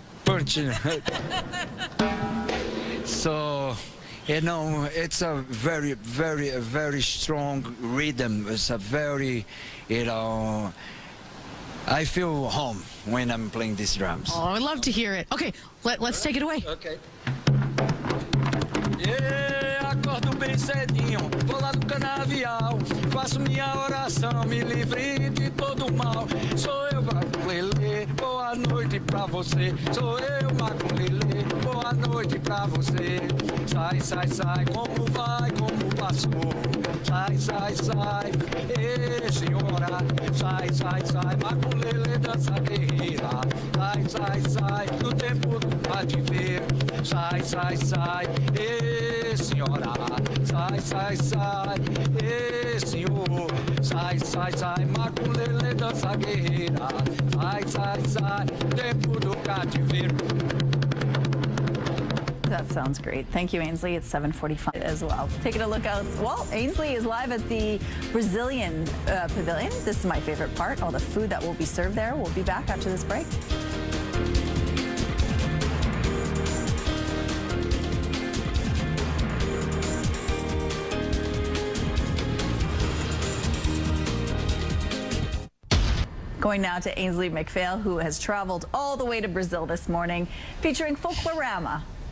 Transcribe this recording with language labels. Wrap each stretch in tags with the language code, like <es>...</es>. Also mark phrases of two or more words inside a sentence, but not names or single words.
<en>So, it's a very, very, very strong rhythm. It's a very, I feel home when I'm playing these drums. Oh, I'd love to hear it. Okay, let's take it away. Okay.</en> <pt>Acordo bem cedinho, vou lá no canavial, faço minha oração, me livre de todo mal. Sou eu, Maculelê, boa noite pra você. Sou eu, Maculelê, boa noite pra você. Sai, sai, sai, como vai, como passou. Sai, sai, sai, senhora. Sai, sai, sai, Maculelê, dança guerreira. Sai, sai, sai, no tempo do cativeiro. Sai, sai, sai, senhora. Sai, sai, sai, senhor. Sai, sai, sai, Maculelê, dança guerreira. Sai, sai, sai, tempo do cativeiro.</pt> <en>That sounds great. Thank you, Ainsley. It's 7:45 as well. Taking a look out. Well, Ainsley is live at the Brazilian pavilion. This is my favorite part, all the food that will be served there. We'll be back after this break. Going now to Ainsley McPhail, who has traveled all the way to Brazil this morning, featuring Folklorama.</en>